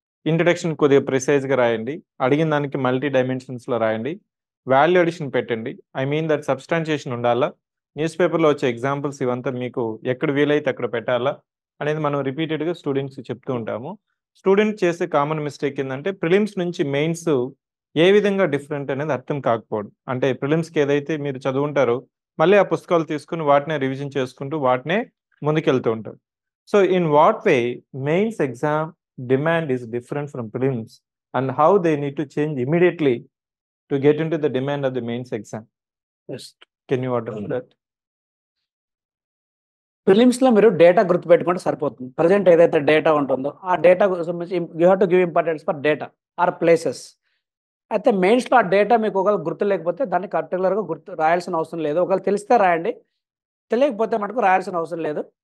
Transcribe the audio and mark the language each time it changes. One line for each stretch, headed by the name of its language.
Telugu: Introduction కొద్దిగా ప్రిసైజ్గా రాయండి, అడిగిన దానికి మల్టీ డైమెన్షన్స్లో రాయండి, వాల్యూ అడిషన్ పెట్టండి,
English: I mean that
Telugu: సబ్స్టాన్షియేషన్ ఉండాలా, న్యూస్ పేపర్లో వచ్చే ఎగ్జాంపుల్స్ ఇవంతా మీకు ఎక్కడ వీలైతే అక్కడ పెట్టాలా అనేది మనం రిపీటెడ్గా స్టూడెంట్స్ చెప్తూ ఉంటాము. స్టూడెంట్ చేసే కామన్ మిస్టేక్ ఏంటంటే ప్రిలిమ్స్ నుంచి మెయిన్స్ ఏ విధంగా డిఫరెంట్ అనేది అర్థం కాకపోవడం. అంటే ప్రిలిమ్స్కి ఏదైతే మీరు చదువుంటారో మళ్ళీ ఆ పుస్తకాలు తీసుకుని వాటినే రివిజన్ చేసుకుంటూ వాటినే ముందుకెళ్తూ ఉంటారు. So in what way mains exam
English: demand is different from prelims and how they need to change immediately to get into the demand of the mains exam? Yes. Can you address that?
Telugu: ప్రిలిమ్స్లో మీరు data గుర్తుపెట్టుకుంటే సరిపోతుంది. Present ఏదైతే data ఉంటుందో ఆ data సంబంధించి
English: You have to give importance for data or places.
Telugu: అయితే మెయిన్స్లో ఆ డేటా మీకు ఒకవేళ గుర్తు లేకపోతే దాన్ని పర్టికులర్గా గుర్తు రాయాల్సిన అవసరం లేదు. ఒకవేళ తెలిస్తే రాయండి, తెలియకపోతే మటుకు రాయాల్సిన అవసరం లేదు.